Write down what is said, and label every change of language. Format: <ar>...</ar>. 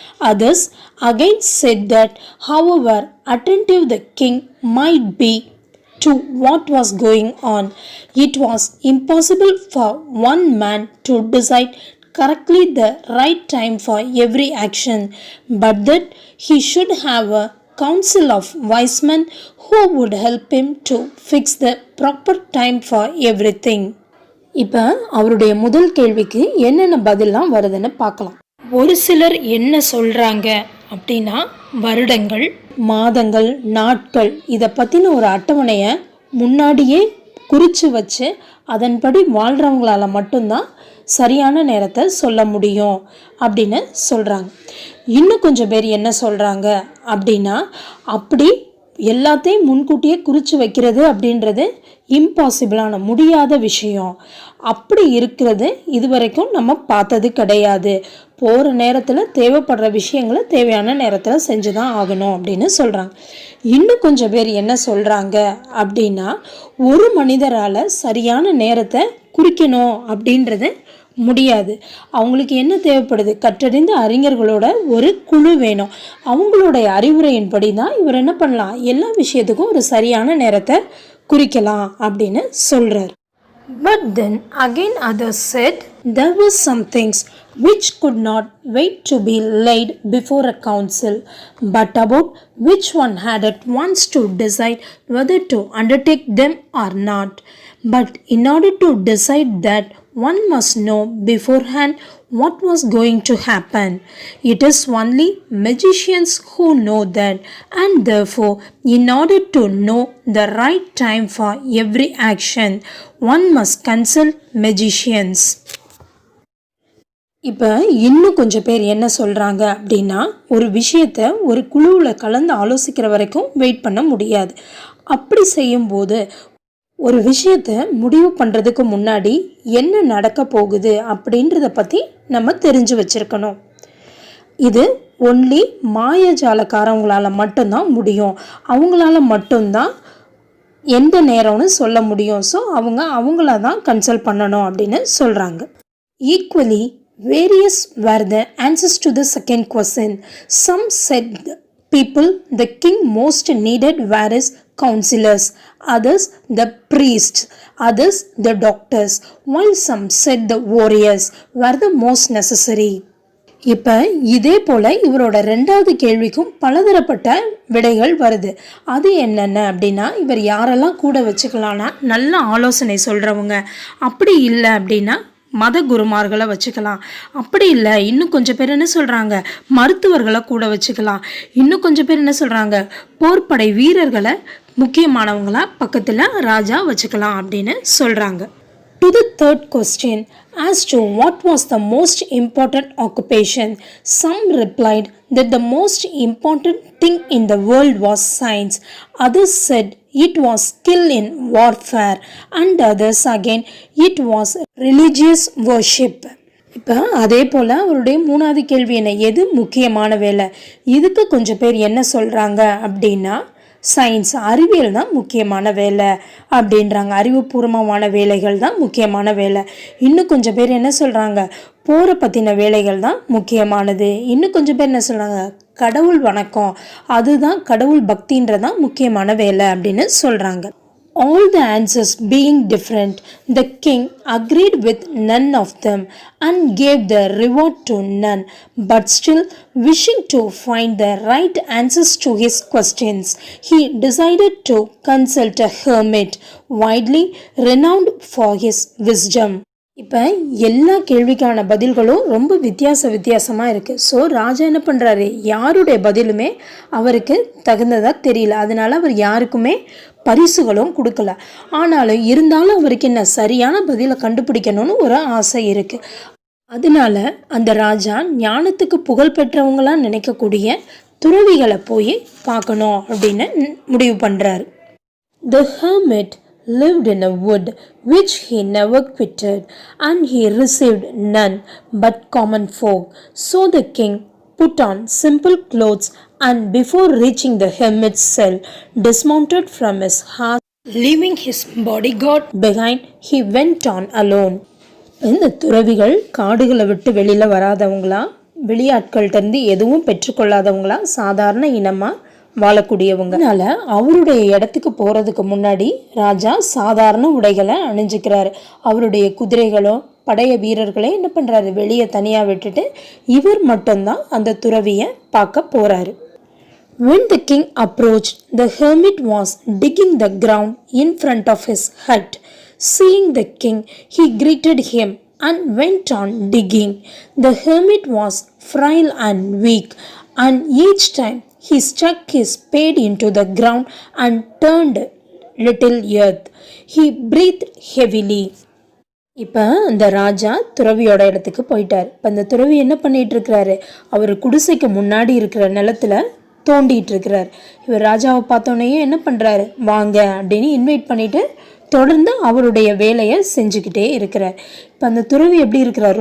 <en>Others again said that however attentive the king might be to what was going on, it was impossible for one man to decide correctly the right time for every action, but that he should have a council of wise men who would help him to fix the proper time for everything.</en> <ta>இப்போ அவருடைய முதல் கேள்விக்கு என்னென்ன பதிலாம் வருதுன்னு பார்க்கலாம். ஒரு சிலர் என்ன சொல்கிறாங்க அப்படின்னா, வருடங்கள், மாதங்கள், நாட்கள் இதை பற்றின ஒரு அட்டவணையை முன்னாடியே குறித்து வச்சு அதன்படி வாழ்கிறவங்களால மட்டும்தான் சரியான நேரத்தை சொல்ல முடியும் அப்படின்னு சொல்கிறாங்க. இன்னும் கொஞ்சம் பேர் என்ன சொல்கிறாங்க அப்படின்னா, அப்படி எல்லாத்தையும் முன்கூட்டியே குறித்து வைக்கிறது அப்படின்றது இம்பாசிபிளான முடியாத விஷயம். அப்படி இருக்கிறது இதுவரைக்கும் நம்ம பார்த்தது கிடையாது. போகிற நேரத்தில் தேவைப்படுற விஷயங்களை தேவையான நேரத்தில் செஞ்சு தான் ஆகணும் அப்படின்னு சொல்கிறாங்க. இன்னும் கொஞ்சம் பேர் என்ன சொல்கிறாங்க அப்படின்னா, ஒரு மனிதரால் சரியான நேரத்தை குறிக்கணும் அப்படின்றது முடியாது. அவங்களுக்கு என்ன தேவைப்படுது, கற்றறிந்த அறிஞர்களோட ஒரு குழு வேணும். அவங்களுடைய அறிவுரையின்படி தான் இவர் என்ன பண்ணலாம், எல்லா விஷயத்துக்கும் ஒரு சரியான நேரத்தை குறிக்கலாம் அப்படின்னு சொல்கிறார்.</ta> <en>But then again others said there were some things which could not wait to be laid before a council, but about which one had at once to decide whether to undertake them or not. But in order to decide that, one must know beforehand what was going to happen. It is only magicians who know that, and therefore, in order to know the right time for every action, one must consult magicians.</en> <ta>இப்போ இன்னும் கொஞ்சம் பேர் என்ன சொல்கிறாங்க அப்படின்னா, ஒரு விஷயத்தை ஒரு குழுவில் கலந்து ஆலோசிக்கிற வரைக்கும் வெயிட் பண்ண முடியாது. அப்படி செய்யும்போது ஒரு விஷயத்தை முடிவு பண்ணுறதுக்கு முன்னாடி என்ன நடக்க போகுது அப்படின்றத பற்றி நம்ம தெரிஞ்சு வச்சுருக்கணும். இது ஒன்லி மாயஜாலக்காரவங்களால் மட்டும்தான் முடியும். அவங்களால மட்டும்தான் எந்த நேரம்னு சொல்ல முடியும். ஸோ அவங்கள தான் கன்சல்ட் பண்ணணும் அப்படின்னு சொல்கிறாங்க.</ta> <en>Equally various were the answers to the second question. Some said people the king most needed were his counselors, others the priests, others the doctors, while some said the warriors were the most necessary.</en> <ta>இப்போ இதே போல் இவரோட ரெண்டாவது கேள்விக்கும் பலதரப்பட்ட விடைகள் வருது. அது என்னென்ன அப்படின்னா, இவர் யாரெல்லாம் கூட வச்சுக்கலான்னா நல்ல ஆலோசனை சொல்கிறவங்க, அப்படி இல்லை அப்படின்னா மத குருமார்களை வச்சுக்கலாம், அப்படி இல்லை இன்னும் கொஞ்சம் பேர் என்ன சொல்கிறாங்க மருத்துவர்களை கூட வச்சுக்கலாம், இன்னும் கொஞ்சம் பேர் என்ன சொல்கிறாங்க போர்ப்படை வீரர்களை முக்கியமானவங்களா பக்கத்தில் ராஜா வச்சுக்கலாம் அப்படின்னு சொல்கிறாங்க.</ta> <en>To the third question, as to what was the most important occupation, some replied that the most important thing in the world was science. Others said it was skill in warfare, and others again it was religious worship.</en> <ta>இப்போ அதே போல் அவருடைய மூணாவது கேள்வி என்ன, எது முக்கியமான வேலை? இதுக்கு கொஞ்சம் பேர் என்ன சொல்கிறாங்க அப்படின்னா, சயின்ஸ் அறிவியல் தான் முக்கியமான வேலை அப்படின்றாங்க. அறிவுபூர்வமான வேலைகள் தான் முக்கியமான வேலை. இன்னும் கொஞ்சம் பேர் என்ன சொல்கிறாங்க, போரை பற்றின வேலைகள் தான் முக்கியமானது. இன்னும் கொஞ்சம் பேர் என்ன சொல்கிறாங்க, கடவுள் வணக்கம் அதுதான் கடவுள் பக்தின்றதான் முக்கியமான வேலை அப்படின்னு சொல்கிறாங்க.</ta> <en>All the answers being different, the king agreed with none of them and gave the reward to none, but still wishing to find the right answers to his questions, he decided to consult a hermit widely renowned for his wisdom.</en> <ta>இப்போ எல்லா கேள்விக்கான பதில்களும் ரொம்ப வித்தியாசமாக இருக்குது. So ராஜா என்ன பண்ணுறாரு, யாருடைய பதிலுமே அவருக்கு தகுந்ததாக தெரியல. அதனால அவர் யாருக்குமே பரிசுகளும் கொடுக்கல. ஆனாலும் இருந்தாலும் அவருக்கு என்ன சரியான பதிலை கண்டுபிடிக்கணும்னு ஒரு ஆசை இருக்குது. அதனால அந்த ராஜா ஞானத்துக்கு புகழ் பெற்றவங்களாம் நினைக்கக்கூடிய துறவிகளை போய் பார்க்கணும் அப்படின்னு முடிவு பண்ணுறாரு.</ta> <en>The hermit lived in a wood which he never quitted, and he received none but common folk. So the king put on simple clothes, and before reaching the hermit's cell, dismounted from his horse, leaving his bodyguard behind. He went on alone.</en> <ta>இந்த துறவிகள் காடுகளை விட்டு வெளியில் வராதவங்களா, வெளியாட்கள்கிட்டருந்து எதுவும் பெற்றுக்கொள்ளாதவங்களா, சாதாரண இனமாக வாழக்கூடியவங்க. அதனால அவருடைய இடத்துக்கு போகிறதுக்கு முன்னாடி ராஜா சாதாரண உடைகளை அணிஞ்சுக்கிறாரு. அவருடைய குதிரைகளோ படைய வீரர்களை என்ன பண்ணுறாரு, வெளியே தனியாக விட்டுட்டு இவர் மட்டும்தான் அந்த துறவியை பார்க்க போகிறாரு.</ta> <en>When the king approached, the hermit was digging the ground in front of his hut. Seeing the king, he greeted him and went on digging. The hermit was frail and weak, and each time he stuck his spade into the ground and turned little earth. He breathed heavily.</en> <ta>இப்போ அந்த ராஜா துறவியோட இடத்துக்கு போயிட்டார். இப்போ அந்த துறவி என்ன பண்ணிட்டு இருக்கிறாரு, அவர் குடிசைக்கு முன்னாடி இருக்கிற நிலத்துல தோண்டிட்டு இருக்கிறார். இவர் ராஜாவை பார்த்தோன்னே என்ன பண்ணுறாரு, வாங்க அப்படின்னு இன்வைட் பண்ணிட்டு தொடர்ந்து அவருடைய வேலையை செஞ்சுக்கிட்டே இருக்கிறார். இப்போ அந்த துறவி எப்படி இருக்கிறார்?</ta>